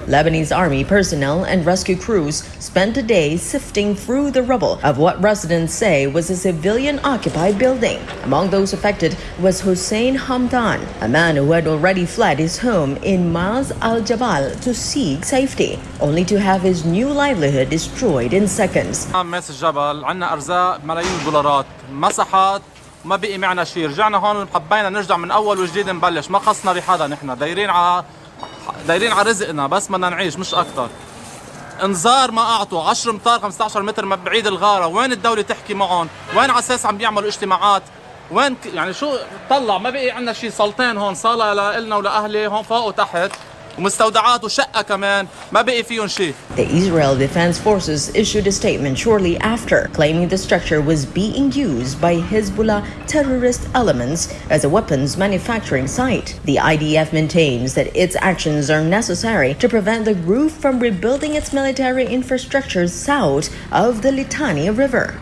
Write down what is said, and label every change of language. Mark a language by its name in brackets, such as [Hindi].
[English] Lebanese army personnel and rescue crews spent a day sifting through the rubble of what residents say was a civilian-occupied building. Among those affected was Hussein Hamdan, a man who had already fled his home in Maz al-Jabal to seek safety, only to have his new livelihood destroyed in seconds. [Arabic] ماس الجبل عنا ارزاق ملايين الدولارات مسحت ما بقي معنا شيء رجعنا هون حبينا نرجع من اول وجديد نبلش ما خصنا بحدا نحن دايرين على رزقنا بس بدنا نعيش مش اكثر انذار ما اعطوا 10 امتار 15 متر من بعيد الغاره وين الدوله تحكي معهم وين على اساس عم بيعملوا اجتماعات وين يعني شو طلع ما بقي عندنا شيء صالتين هون صاله لنا ولاهلي هون فوق وتحت ومستودعات وشقه كمان ما بقي فيهم شيء. [English] The Israel Defense Forces issued a statement shortly after, claiming the structure was being used by Hezbollah terrorist elements as a weapons manufacturing site. The IDF maintains that its actions are necessary to prevent the group from rebuilding its military infrastructure south of the Litani River.